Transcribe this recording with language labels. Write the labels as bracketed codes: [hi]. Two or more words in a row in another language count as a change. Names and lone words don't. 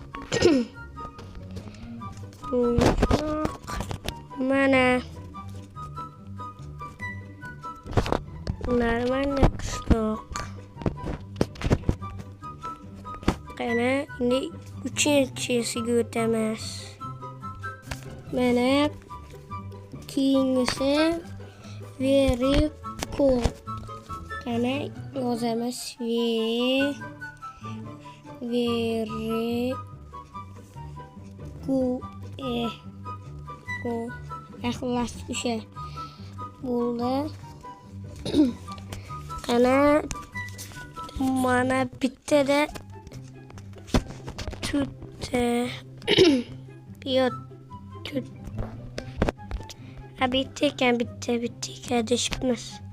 [uz] Mana normalniy qishloq. Qana endi 3-chisiga o'tamiz. Mana keyingisi [en] very cool. [uz] Qana yozamiz [en] very cool. [uz] Xullas o'sha bo'ldi. Qana mana bittada bitta deshibmiz.